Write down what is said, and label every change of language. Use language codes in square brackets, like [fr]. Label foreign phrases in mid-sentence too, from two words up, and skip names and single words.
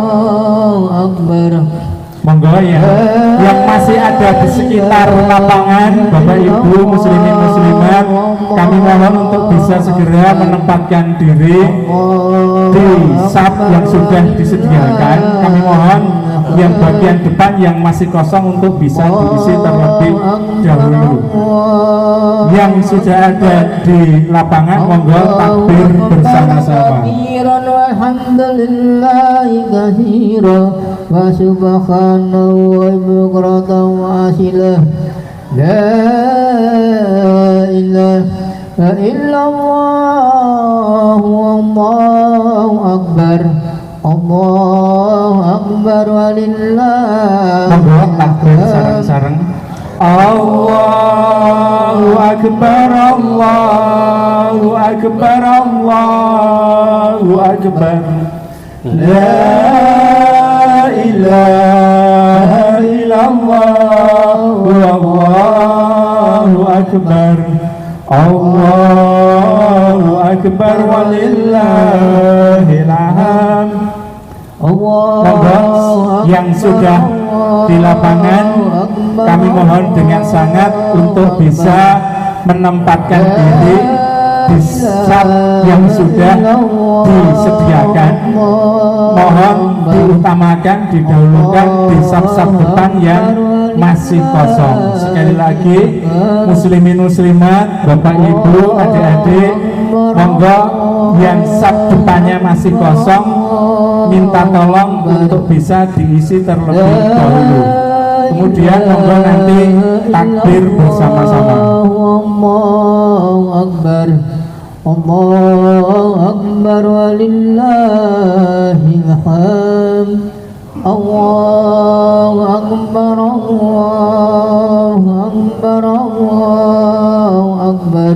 [id] Monggo ya, yang masih ada di sekitar lapangan, Bapak Ibu muslimin muslimat, kami mohon untuk bisa segera menempatkan diri di saf yang sudah disediakan. Kami mohon yang bagian depan yang masih kosong untuk bisa diisi terlebih dahulu. Yang sudah ada di lapangan, monggo takbir bersama-sama. [ar] والحمد لله كثيرا وسبحان الله بكرة وأصيلا. لا إله إلا الله, الله أكبر الله أكبر ولله. [jv] Monggo takbir sareng-sareng. [ar] الله أكبر الله أكبر الله أكبر. لا إله إلا الله الله أكبر الله أكبر ولله الحمد. [id] Monggo yang sudah di lapangan, kami mohon dengan sangat untuk bisa menempatkan diri di saf yang sudah disediakan. Mohon diutamakan, didahulukan di saf-saf depan yang masih kosong. Sekali lagi, muslimin muslimat, Bapak Ibu, adik-adik, monggo yang saf depannya masih kosong, minta tolong untuk bisa diisi terlebih dahulu. Kemudian monggo nanti takbir bersama-sama. [ar] الله أكبر الله أكبر ولله الحمد. الله أكبر الله أكبر الله أكبر.